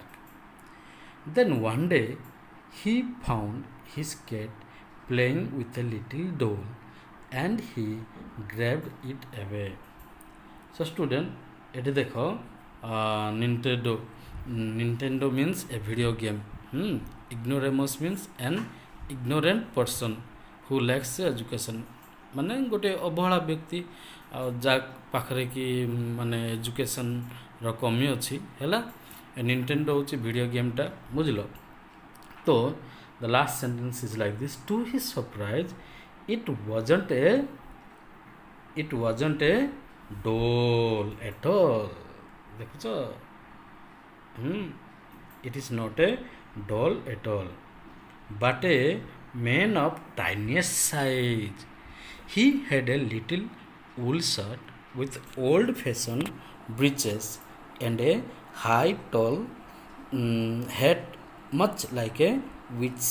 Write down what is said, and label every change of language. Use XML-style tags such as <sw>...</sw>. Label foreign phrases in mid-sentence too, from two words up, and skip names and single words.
<en>Then one day he found his cat playing with a little doll and he grabbed it away. So student,</en> <bn>এটি দেখো,</bn> <en>Nintendo means a video game. Ignoramus means an ignorant person who lacks education.</en> <or>ମାନେ ଗୋଟେ ଅବହେଳା ବ୍ୟକ୍ତି, ଆଉ ଯାହା ପାଖରେ କି ମାନେ ଏଜୁକେସନ୍ର କମି ଅଛି ହେଲା। ନିଣ୍ଟେଣ୍ଡୋ ହେଉଛି ଭିଡ଼ିଓ ଗେମ୍ଟା, ବୁଝିଲ? ତ</or> <en>the last sentence is like this, to his surprise it wasn't a doll at all. ଦେଖୁଛ? It is not a doll at all, but a man of tiniest size. He had a little wool shirt with old-fashioned breeches and a high, tall hat, much like a witch.</en>